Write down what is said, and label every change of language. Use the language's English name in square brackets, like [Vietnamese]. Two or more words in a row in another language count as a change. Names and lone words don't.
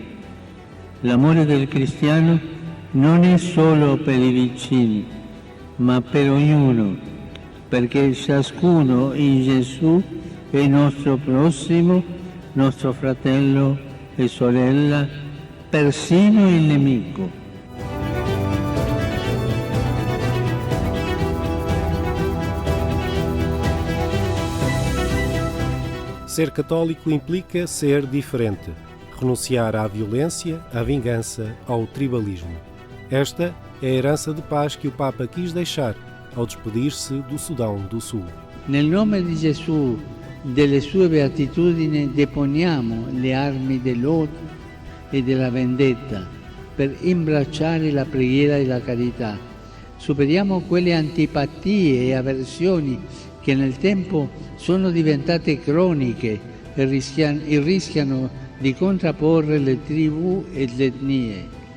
[Italian] L'amore del cristiano non è solo per i vicini, ma per ognuno, perché ciascuno in Gesù è nostro prossimo, nostro fratello e sorella, persino il nemico. [Portuguese] Ser católico implica ser diferente, renunciar à violência, à vingança, ao tribalismo. Esta é a herança de paz que o Papa quis deixar ao despedir-se do Sudão do Sul. [Italian] Nel nome di Gesù, delle sue beatitudini, deponiamo le armi dell'odio e della vendetta per imbracciare la preghiera e la carità. Superiamo quelle antipatie e avversioni che nel tempo sono diventate croniche e rischiano di contrapporre le tribù e le etnie.